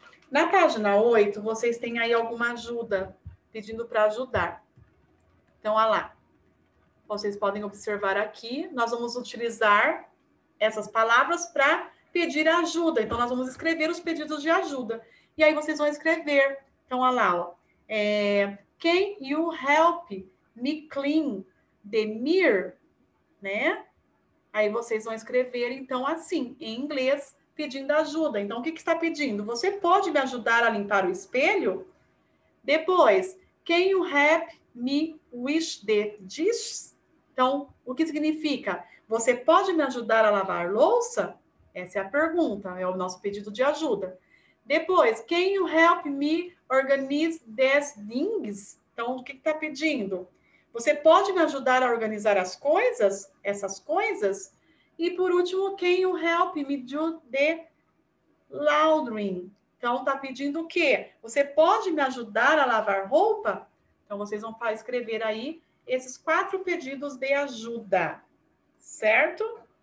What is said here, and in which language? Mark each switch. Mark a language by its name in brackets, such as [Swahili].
[Portuguese] Na página 8, vocês têm aí alguma ajuda, pedindo para ajudar. Então, olha lá. Vocês podem observar aqui, nós vamos utilizar essas palavras para pedir ajuda. Então, nós vamos escrever os pedidos de ajuda. E aí, vocês vão escrever. Então, olha lá, ó. [English] Can you help me clean the mirror? [Portuguese] Né? Aí, vocês vão escrever, então, assim, em inglês, pedindo ajuda. Então, o que está pedindo? Você pode me ajudar a limpar o espelho? [English] Depois, can you help me wash the dishes? [Portuguese] Então, o que significa? Você pode me ajudar a lavar louça? Essa é a pergunta, é o nosso pedido de ajuda. [English] Depois, can you help me organize these things? [Portuguese] Então, o que está pedindo? Você pode me ajudar a organizar as coisas, essas coisas? E por último, [English] can you help me do the laundry? [Portuguese] Então, está pedindo o quê? Você pode me ajudar a lavar roupa? Então, vocês vão escrever aí esses 4 pedidos de ajuda, certo?